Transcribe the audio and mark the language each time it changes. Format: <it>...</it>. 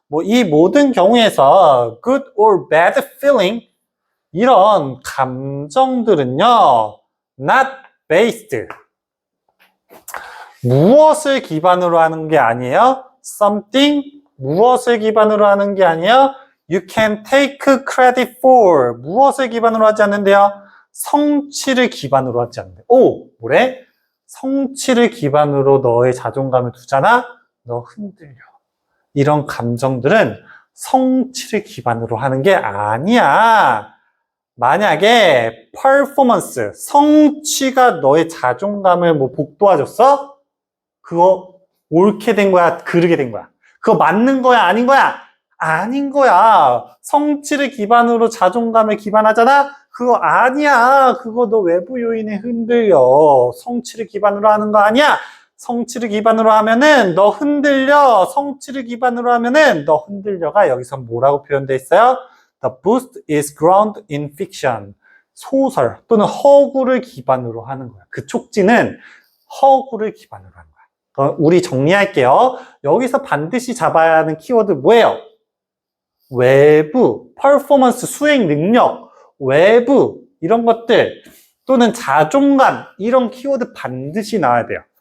<ko>이 모든 경우에서</ko> <en>good or bad feeling</en> <ko>이런 감정들은요.</ko> <en>not based</en> <ko>무엇을 기반으로 하는 게 아니에요? something 무엇을 기반으로 하는 게 아니에요?</ko> <en>you can take credit for</en> <ko>무엇을 기반으로 하지 않는데요? 성취를 기반으로 하지 않는데. 뭐래? 성취를 기반으로 너의 자존감을 두잖아? 너 흔들려. 이런 감정들은 성취를 기반으로 하는 게 아니야. 만약에 퍼포먼스, 성취가 너의 자존감을 복돋아줬어? 그거 옳게 된 거야? 그르게 된 거야? 그거 맞는 거야? 아닌 거야? 아닌 거야. 성취를 기반으로 자존감을 기반하잖아? 그거 아니야. 그거 너 외부 요인에 흔들려. 성취를 기반으로 하는 거 아니야? 성취를 기반으로 하면은 너 흔들려. 성취를 기반으로 하면은 너 흔들려가 여기서 뭐라고 표현되어 있어요?</ko> <en>The boost is grounded in fiction.</en> <ko>소설 또는 허구를 기반으로 하는 거야. 그 촉진은 허구를 기반으로 하는 거야. 우리 정리할게요. 여기서 반드시 잡아야 하는 키워드 뭐예요? 외부, 퍼포먼스, 수행 능력, 외부 이런 것들 또는 자존감 이런 키워드 반드시 나와야 돼요.</ko>